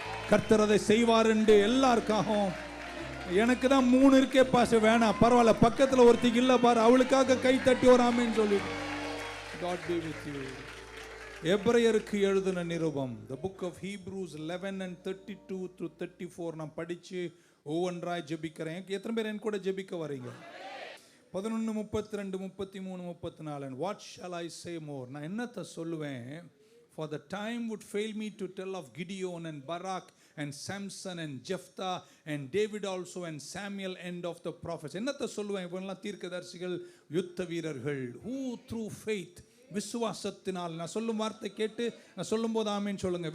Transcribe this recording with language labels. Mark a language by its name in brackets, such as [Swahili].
[Tamil] கர்த்தர் அதை செய்வார் என்று எல்லாருக்காகவும். எனக்கு தான் 3 இருக்கே பாச, வேணாம் பரவாயில்ல, பக்கத்தில் ஒருத்திக்கு இல்லை பாரு, அவளுக்காக கை தட்டி ஒரு ஆமேன்னு சொல்லி. [English] God be with you. [Tamil] எபிரேயருக்கு எழுதின நிருபம், [English] the book of Hebrews 11 and 32 to 34 [Tamil] நான் படிச்சு ஒவ்வொன்றாய் ஜெபிக்கிறேன். எத்தனை பேர் என் கூட ஜெபிக்க வரீங்க? 11, 32, 33, 34. [English] And what shall I say more? [Tamil] நான் என்னத்தை சொல்லுவேன்? [English] For the time would fail me to tell of Gideon and Barak and Samson and Jephthah and David also and Samuel, end of the prophets. [Tamil] என்னத்தை சொல்லுவேன்? இவங்கெல்லாம் தீர்க்கதரிசிகள், யுத்த வீரர்கள். [English] Who through faith, [Tamil] விசுவாசத்தினால், நான் சொல்லும் வார்த்தை கேட்டு நான் சொல்லும் போது ஆமீன் சொல்லுங்க.